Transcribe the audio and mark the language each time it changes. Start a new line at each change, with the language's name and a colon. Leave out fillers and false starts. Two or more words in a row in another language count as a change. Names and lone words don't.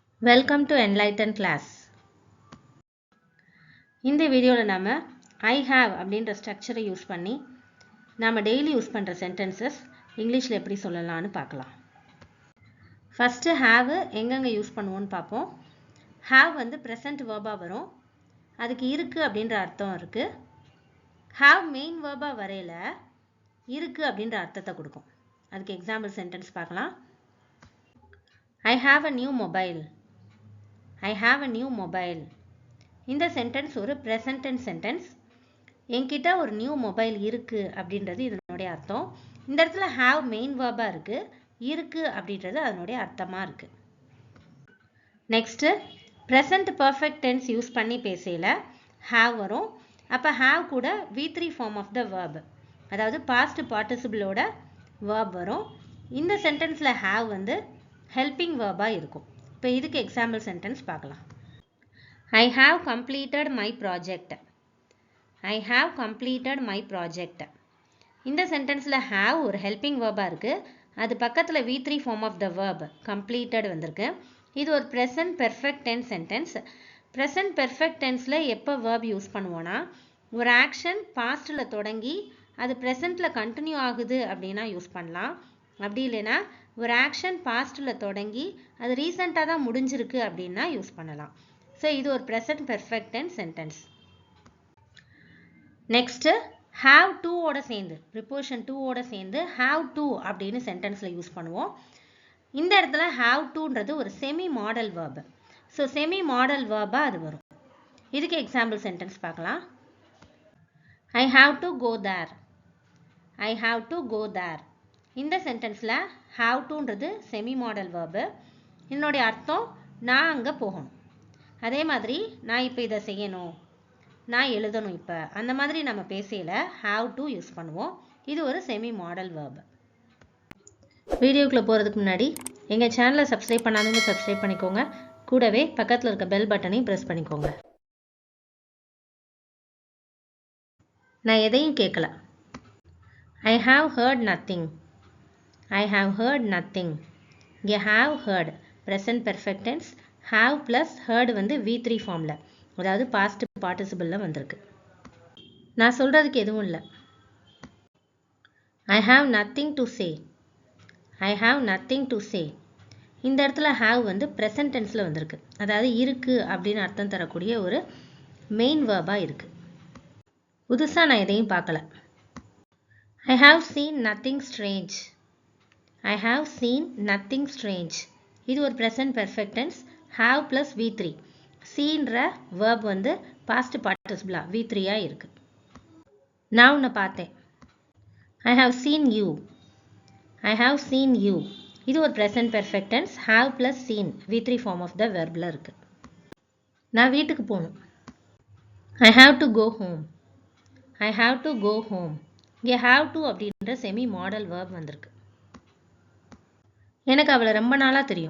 English: Welcome to Enlighten class.
Tamil: இந்த வீடியோல நாம
English: I have
Tamil: அப்படின்ற ஸ்ட்ரக்சரை யூஸ் பண்ணி நாம
English: daily use
Tamil: பண்ற
English: sentences English
Tamil: எப்படி சொல்லலாம்னு பார்க்கலாம்.
English: first have
Tamil: எங்கெங்க யூஸ் பண்ணுவோம்னு பார்ப்போம். have வந்து
English: present verb-
Tamil: ஆ வரும். அதுக்கு இருக்கு அப்படின்ற அர்த்தம் இருக்கு.
English: have main verb-
Tamil: ஆ வரையில இருக்கு அப்படின்ற அர்த்தத்தை கொடுக்கும். அதுக்கு
English: example sentence
Tamil: பார்க்கலாம்.
English: I have a new mobile. I have a new mobile.
Tamil: இந்த சென்டென்ஸ் ஒரு
English: present tense sentence.
Tamil: என்கிட்ட ஒரு
English: new mobile
Tamil: இருக்கு அப்படின்றது இதனுடைய அர்த்தம். இந்த இடத்துல
English: have main verb-
Tamil: ஆ இருக்கு. இருக்கு அப்படின்றது அதனுடைய அர்த்தமா இருக்கு.
English: next present perfect tense use
Tamil: பண்ணி பேசையில have வரும்.
English: அப்ப have கூட V3 form of the verb. அதாவது past participle-ஓட verb வரும்.
Tamil: இந்த சென்டென்ஸ்ல have வந்து
English: helping verb-
Tamil: ஆ இருக்கும். இப்போ இதுக்கு
English: example sentence
Tamil: பார்க்கலாம்.
English: I have completed my project. I have completed my project.
Tamil: இந்த சென்டென்ஸ்ல have ஒரு
English: helping verb-
Tamil: ஆ இருக்கு. அது பக்கத்துல
English: V3 form of the verb completed
Tamil: வந்திருக்கு. இது ஒரு
English: present perfect tense sentence. present perfect tense
Tamil: ல எப்ப
English: verb use
Tamil: பண்ணுவோம்னா ஒரு
English: action past
Tamil: ல தொடங்கி அது
English: present
Tamil: ல
English: continue
Tamil: ஆகுது அப்படின்னா யூஸ் பண்ணலாம். அப்படி இல்லைனா ஒரு
English: action past
Tamil: தொடங்கி அது ரீசெண்டா தான் முடிஞ்சிருக்கு அப்படின்னா யூஸ் பண்ணலாம். ஸோ இது ஒரு
English: present perfect tense sentence. next have to
Tamil: ஓட சேர்ந்து
English: preposition to
Tamil: ஓட சேர்ந்து
English: have to
Tamil: அப்படின்னு
English: sentence use
Tamil: பண்ணுவோம். இந்த இடத்துல
English: have to
Tamil: ன்றது ஒரு
English: semi modal verb.
Tamil: ஸோ
English: semi modal verb-
Tamil: ஆ அது வரும். இதுக்கு
English: example sentence
Tamil: பார்க்கலாம்.
English: I have to go there. I have to go there.
Tamil: இந்த சென்டென்ஸ்ல
English: have to
Tamil: ன்றது
English: semi modal verb.
Tamil: இதனுடைய அர்த்தம் நான் அங்க போகணும். அதே மாதிரி நான் இப்போ இதை செய்யணும், நான் எழுதணும் இப்போ, அந்த மாதிரி நம்ம பேசையில
English: have to use
Tamil: பண்ணுவோம். இது ஒரு
English: semi modal verb.
Tamil: வீடியோக்குள்ள போறதுக்கு முன்னாடி எங்க சேனலை சப்ஸ்கிரைப் பண்ணாதவங்க சப்ஸ்கிரைப் பண்ணிக்கோங்க. கூடவே பக்கத்துல இருக்க
English: bell button press
Tamil: பண்ணிக்கோங்க. நான் எதையும் கேட்கல.
English: I have heard nothing. I have heard nothing.
Tamil: இங்கே
English: have heard present perfect tense. have plus heard
Tamil: வந்து
English: V3 form,
Tamil: அதாவது
English: past participle-
Tamil: ல வந்திருக்கு. நான் சொல்றதுக்கு எதுவும் இல்லை.
English: I have nothing to say. I have nothing to say.
Tamil: இந்த இடத்துல have வந்து
English: present tense-
Tamil: ல வந்திருக்கு. அதாவது இருக்கு அப்படின்னு அர்த்தம் தரக்கூடிய ஒரு
English: main verb-
Tamil: ஆ இருக்கு. புதுசா நான் எதையும் பார்க்கல.
English: I have seen nothing strange. I have seen nothing strange.
Tamil: இது ஒரு
English: present perfect tense. have plus V3.
Tamil: seenற verb வந்து
English: past participle-
Tamil: ஆ V3-ஆ இருக்கு. நான் உன்னை பார்த்தேன்.
English: I have seen you. I have seen you.
Tamil: இது ஒரு
English: present perfect tense. have plus seen V3 form of the verb-ல இருக்கு.
Tamil: நான் வீட்டுக்கு போகணும்.
English: I have to go home. I have to go home.
Tamil: இங்கே
English: have to
Tamil: அப்படின்ற
English: semi modal verb
Tamil: வந்திருக்கு. எனக்கு அவளை ரொம்ப நாளா தெரியும்.